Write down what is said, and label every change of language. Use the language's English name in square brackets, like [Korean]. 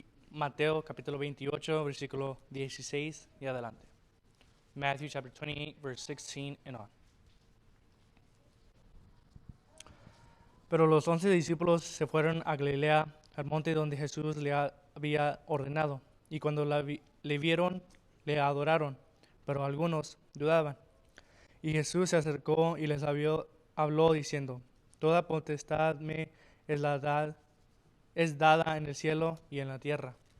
[Spanish] Mateo capítulo 28, versículo 16 y adelante. [English] Matthew chapter 28, verse 16 and on. [Spanish] Pero los 11 discípulos se fueron a Galilea, al monte donde Jesús le había ordenado. Y cuando le vieron, le adoraron, pero algunos dudaban. Y Jesús se acercó y les habló diciendo: Toda potestad me es dada en el cielo y en la tierra.